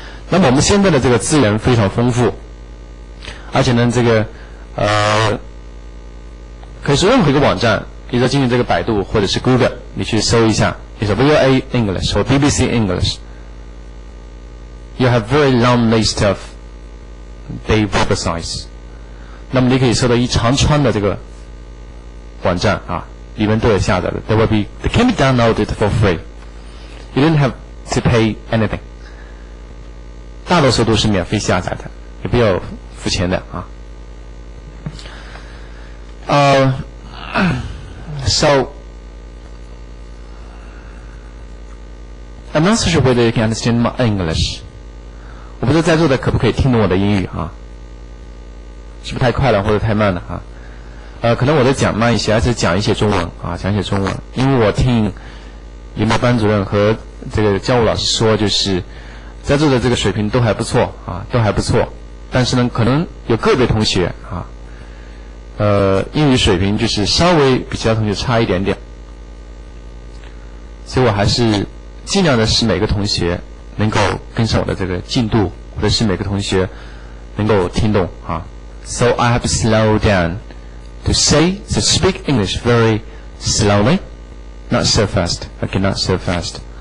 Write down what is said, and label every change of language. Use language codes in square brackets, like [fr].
[zh] 那么我们现在的这个资源非常丰富，而且呢，这个可以说任何一个网站，比如说进入这个百度或者是 Google， 你去搜一下，比如说 VOA English 或 BBC English， [en] you have very long list of the websites。 [zh] 那么你可以搜到一长串的这个网站啊，里面都有下载的。 [en] They can be downloaded for free. You don't have to pay anything. [zh] 大多数都是免费下载的，也不要付钱的啊。 [en] So I'm not so sure whether you can understand my English. [zh] 我不知道在座的可不可以听懂我的英语啊？是不是太快了或者太慢了啊？可能我在讲慢一些，而且讲一些中文啊，因为我听你们班主任和这个教务老师说，就是在座的这个水平都还不错啊，但是呢，可能有个别同学啊，英语水平就是稍微比其他同学差一点点，所以我还是尽量的使每个同学能够跟上我的这个进度，或者是每个同学能够听懂啊。 [en] So I have to slow down to speak English very slowly, not so fast. Okay, not so fast.